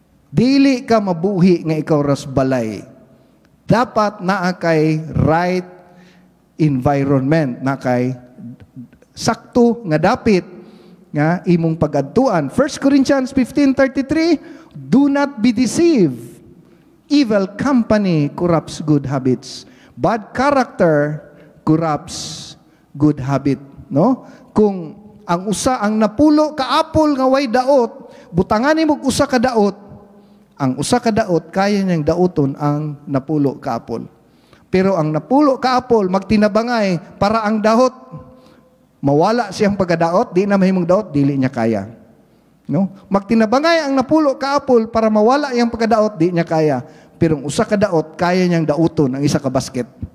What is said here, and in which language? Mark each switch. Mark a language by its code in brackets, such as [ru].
[ceb] Dili ka mabuhi nga ikaw ras balay. Dapat naa kay right environment, na kay sakto nga dapit nga imong pag-adtuan. [en] 1 Corinthians 15:33, do not be deceived. Evil company corrupts good habits. Bad character corrupts good habit, no? [ceb] Kung ang usa ang napulo ka apol nga way daot, butangan nimo usa ka daot. Ang usa ka daot kaya niyang daoton ang napulo ka apol. Pero ang napulo ka apol magtinabangay para ang daot mawala siyang pagkadaot, di na mahimong daot, dili niya kaya. No? Magtinabangay ang napulo ka apol para mawala iyang pagkadaot, di niya kaya. Pero ang usa ka daot kaya niyang daoton ang isa ka basket.